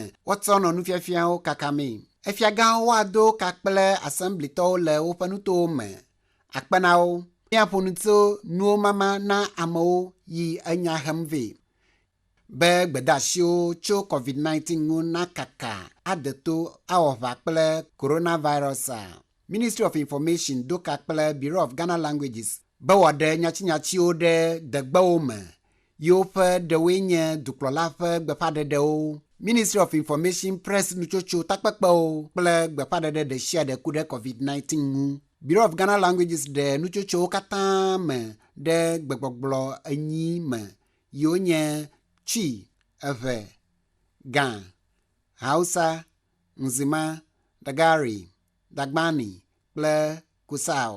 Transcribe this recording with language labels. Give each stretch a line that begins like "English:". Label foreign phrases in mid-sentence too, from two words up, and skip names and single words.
Ewe: Woatsɔ nɔ nufiafiawo kakame. Efiagãwo woado ka kple asemblitɔwo le woƒe nutowo me. Akpe na wo. Míaƒo nu tso nuwo mama na amewo yi enya hem vɛ. Be gbedeasiwo tso COVID-19 ŋu nakaka ade to awɔ ʋã kple coronavirus. Ministry of Information do ka kple Bureau of Ghana Languages be wòaɖe nyatsinyatsiwo ɖe degbewo me. Yiwo ƒe ɖewoe nye dukplɔla ƒe gbeƒãɖeɖewo, Ministry of Information Press nutsotso takpekpewo kple gbeƒãɖeɖe ɖe sia ɖe ku ɖe COVID-19 ŋu. Bureau of Ghana Languages ɖe nutsotsowo katã me ɖe gbegbɔgblɔ 8 me yiwo nye Twi, Eve, Gã, Hausa, Nzima, Dagari, Dagbani kple Kusao.